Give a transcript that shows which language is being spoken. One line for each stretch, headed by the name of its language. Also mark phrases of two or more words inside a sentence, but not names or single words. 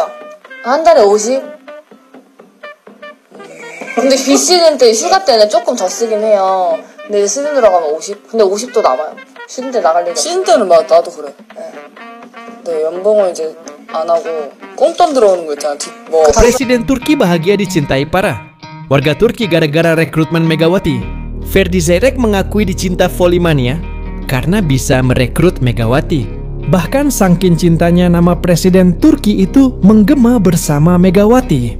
Korean: 한 달에 50? 근데 비시즌 때 휴가 때는 조금 더 쓰긴 해요. 근데 시즌 들어가면 50? 근데 50도 남아요. 시즌 때 나갈 리가 시즌 때는 나도 그래. 네, 연봉을 이제 안 하고 꽁돈 들어오는 거 있잖아.
Indonesian: Presiden Turki bahagia dicintai para warga Turki gara-gara rekrutmen Megawati. Ferdi Zeyrek mengakui dicinta Volley-mania karena bisa merekrut Megawati. Bahkan saking cintanya nama Presiden Turki itu menggema bersama Megawati.